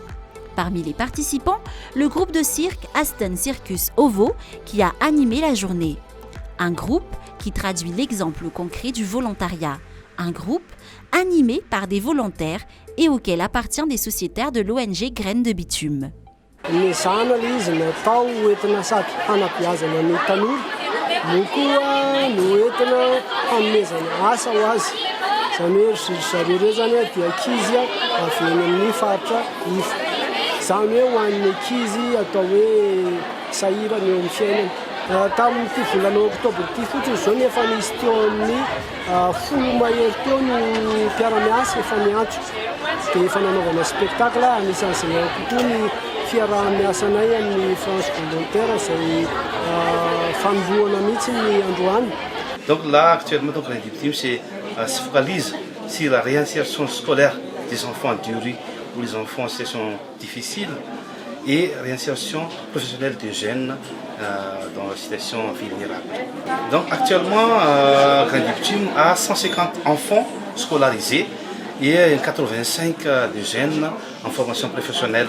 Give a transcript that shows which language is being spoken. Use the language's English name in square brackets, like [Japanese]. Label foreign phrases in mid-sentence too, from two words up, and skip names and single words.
[French] Parmi les participants, le groupe de cirque Aston Circus Ovo qui a animé la journée. Un groupe qui traduit l'exemple concret du volontariat. Un groupe animé par des volontaires et auquel appartient des sociétaires de l'ONG Graines de Bitume. [Malagasy] Ny zana ilay izy natao entina sady hanabeazana ny tanora no koa no entina hanomezana asa ho azy. Izany hoe ry zareo ireo zany dia ankizy avy eny amin'ny faritra ifa. Izany hoe ho an'ny ankizy atao hoe sahirana eo amin'ny fiainana. Tamin'ity volana oktobra ity fotsiny izao nefa nisy teo amin'ny 10 mahery teo no mpiara-miasa efa miantso. Dia efa nanaovana spectacle anisan'izay kokoa ny fiaraha-miasanay amin'ny France volontaire izay fanoloana mihitsy ny androany. [French] Donc là, actuellement, donc, l'indictif se focalise sur la réinsertion scolaire des enfants en durée ou les enfants en situation difficile et réinsertion professionnelle des jeunes dans la situation vulnérable. Donc actuellement, Grandiptum a 150 enfants scolarisés et 85 de jeunes en formation professionnelle.